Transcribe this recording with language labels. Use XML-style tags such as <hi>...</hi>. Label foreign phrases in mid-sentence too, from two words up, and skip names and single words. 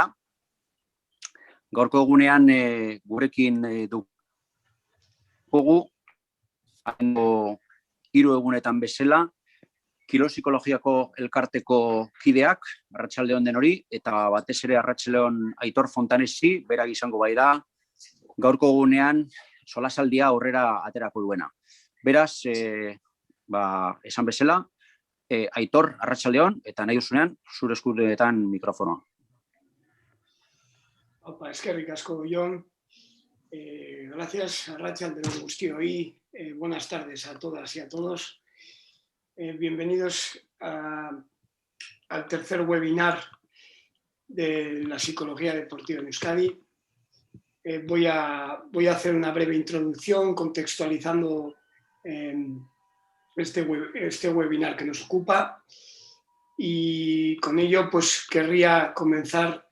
<eu>Gaurko egunean gurekin dugu hiru egunetan bezala Kirol Psikologiako elkarteko kideak, arratsalde on denori, eta batez ere arratsalde on Aitor Fontanesi, berak izango bai da, gaurko egunean solasaldia aurrera aterako duena. Beraz, esan bezala, Aitor, arratsalde on, eta nahi duzunean, zure eskuetan mikrofonoa. Opa, eskerrik asko, Jon. Gracias, arratsalde on guztioi.</eu> <es>Buenas tardes a todas y a todos. Bienvenidos al tercer webinar de la psicología deportiva en Euskadi. Voy a hacer una breve introducción contextualizando este webinar que nos ocupa, y con ello pues querría comenzar.</es>